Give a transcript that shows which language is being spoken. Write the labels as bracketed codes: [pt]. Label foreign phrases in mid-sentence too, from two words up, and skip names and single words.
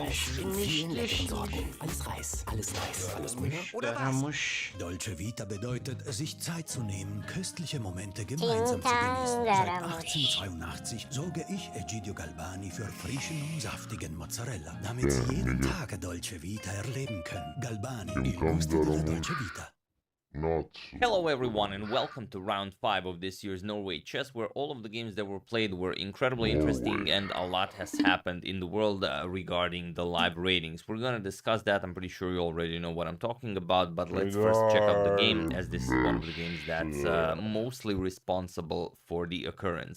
[de] in vielen leckeren Sorten. Alles Reis, alles Reis, alles Müller. Oder was? [it] Dolce Vita [de] bedeutet, sich Zeit zu nehmen, köstliche Momente gemeinsam zu genießen. Seit 1882 sorge ich, Egidio Galbani, für frischen und saftigen Mozzarella, damit Sie jeden Tag [it] Dolce Vita [de] erleben können. [it] Galbani, il gusto della Dolce Vita. [en] Hello everyone and welcome to round 5 of this year's Norway Chess, where all of the games that were played were incredibly interesting and a lot has happened in the world regarding the live ratings. We're gonna discuss that. I'm pretty sure you already know what I'm talking about, but let's first check out the game, as this is one of the games that's mostly responsible for the occurrence.